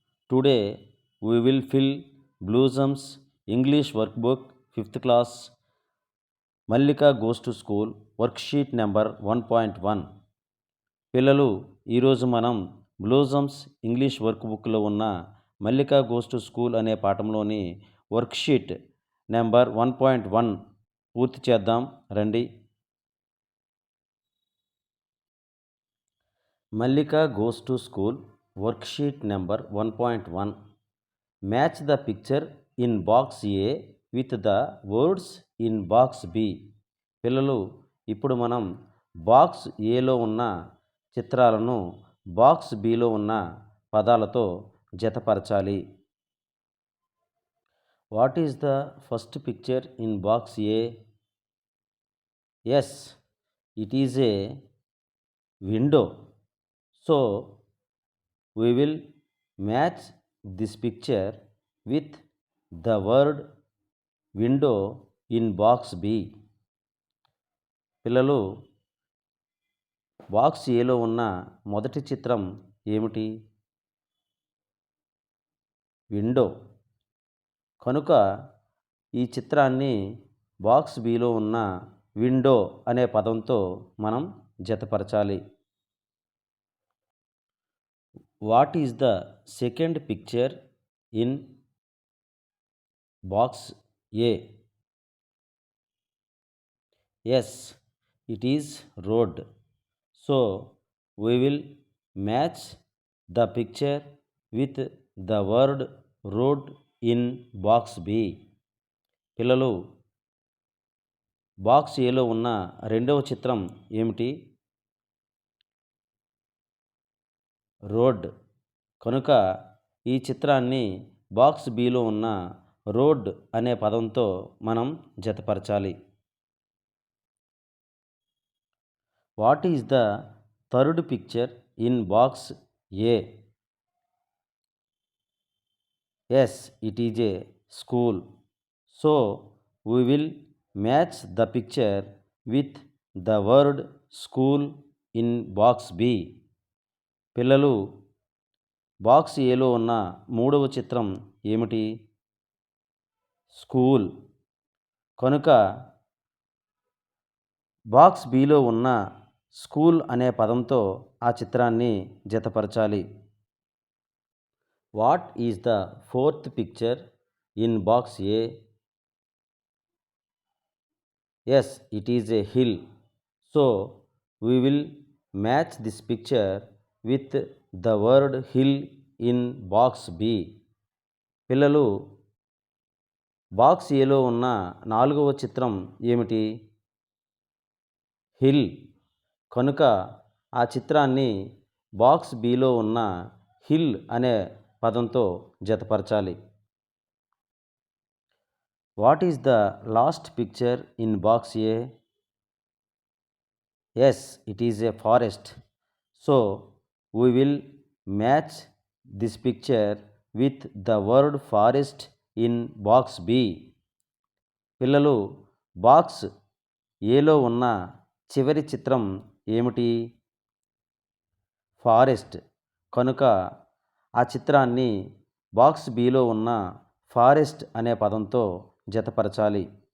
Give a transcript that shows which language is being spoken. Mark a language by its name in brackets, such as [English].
[English] Today we will fill Blossom's English workbook 5th class Mallika Goes to School worksheet number 1.1. [Telugu] పిల్లలు ఈరోజు మనం బ్లూజమ్స్ English work బుక్లో ఉన్న Mallika goes to school అనే పాఠంలోని worksheet number 1.1 పూర్తి చేద్దాం రండి. [English] Mallika goes to school worksheet number 1.1. Match the picture in box A with the words in box B. [Telugu] పిల్లలు ఇప్పుడు మనం బాక్స్ ఏలో ఉన్న చిత్రాలను బాక్స్ బిలో ఉన్న పదాలతో జతపరచాలి. [English] What is the first picture in box A? Yes, it is a window. So we will match this picture with the word window in box B. [Telugu] పిల్లలు box ఏలో ఉన్న మొదటి చిత్రం ఏమిటి? విండో. కనుక ఈ చిత్రాన్ని బాక్స్ బిలో ఉన్న విండో అనే పదంతో మనం జతపరచాలి. [English] What is the second picture in box A? Yes, it is road. So we will match the picture with the word road in box B. [Telugu] పిల్లలు బాక్స్ ఏలో ఉన్న రెండవ చిత్రం ఏమిటి? రోడ్. కనుక ఈ చిత్రాన్ని బాక్స్ బిలో ఉన్న రోడ్ అనే పదంతో మనం జతపరచాలి. [English] What is the third picture in box A? Yes, it is a school. So we will match the picture with the word school in box B. [Telugu] పిల్లలు బాక్స్ ఏలో ఉన్న మూడవ చిత్రం ఏమిటి? స్కూల్. కనుక బాక్స్ బిలో ఉన్న స్కూల్ అనే పదంతో ఆ చిత్రాన్ని జతపరచాలి. [English] What is the fourth picture in box A? Yes, it is a hill. So we will match this picture with the word hill in box B. [Telugu] పిల్లలు బాక్స్ ఏలో ఉన్న నాలుగవ చిత్రం ఏమిటి? హిల్. కనుక ఆ చిత్రాన్ని బాక్స్ బిలో ఉన్న హిల్ అనే పదంతో జతపరచాలి. [English] What is the last picture in box A? Yes, it is a forest. So we will match this picture with the word forest in box B. [Telugu] పిల్లలు బాక్స్ ఏలో ఉన్న చివరి చిత్రం ఏమిటి? ఫారెస్ట్. కనుక ఆ చిత్రాన్ని బాక్స్ బిలో ఉన్న ఫారెస్ట్ అనే పదంతో జతపరచాలి.